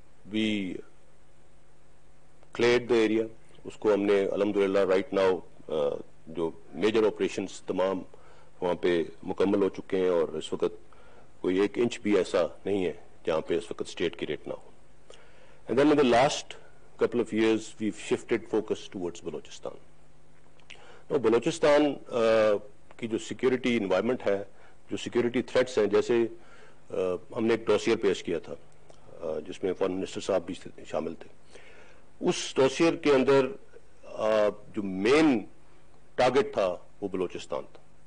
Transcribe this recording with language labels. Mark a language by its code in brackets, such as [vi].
[en] We cleared the area. [ur] اس کو ہم نے الحمدللہ رائٹ ناؤ جو میجر آپریشنز تمام وہاں پہ مکمل ہو چکے ہیں, اور اس وقت کوئی 1 انچ بھی ایسا نہیں ہے جہاں پہ اس وقت اسٹیٹ کی ریٹ نہ ہو. [en] And then in the last couple of years we've shifted focus towards Balochistan. [ur] Now Balochistan کی جو سیکیورٹی انوائرمنٹ ہے, جو سیکیورٹی تھریٹس ہیں, جیسے ہم نے ایک ڈوسیئر پیش کیا تھا جس میں فارن منسٹر صاحب بھی شامل تھے. اس ڈوسیئر کے اندر جو مین ٹارگٹ تھا وہ بلوچستان تھا.